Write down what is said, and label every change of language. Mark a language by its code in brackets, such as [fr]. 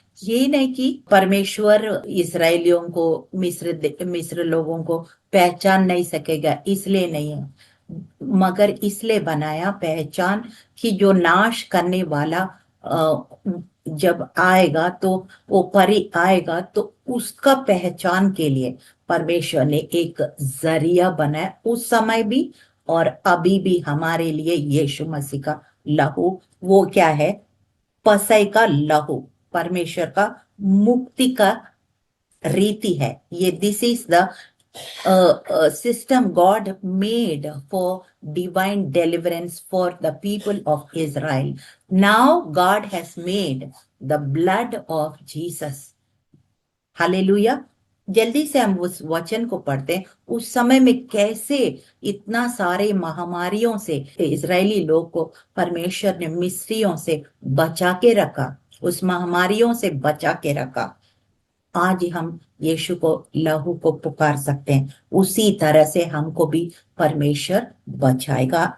[hi] ये नहीं कि परमेश्वर इजरायलियों को, मिस्र लोगों को पहचान नहीं सकेगा, इसलिए नहीं है, मगर इसलिए बनाया पहचान कि जो नाश करने वाला जब आएगा, तो वो परी आएगा, तो उसका पहचान के लिए परमेश्वर ने एक जरिया बनाया, उस समय भी और अभी भी हमारे लिए. यीशु मसीह का लहू, वो क्या है, पसई का लहू, परमेश्वर का मुक्ति का रीति है ये. [en] This is the system God made for divine deliverance for the people of Israel. Now God has made the blood of Jesus. Hallelujah. [hi] जल्दी से हम उस वचन को पढ़ते हैं। उस समय में कैसे इतना सारे महामारियों से इजरायली लोग को परमेश्वर ने मिस्रियों से बचा के रखा, उस महामारियों से बचा के रखा। आज हम यीशु को, लहू को पुकार सकते हैं, उसी तरह से हमको भी परमेश्वर बचाएगा।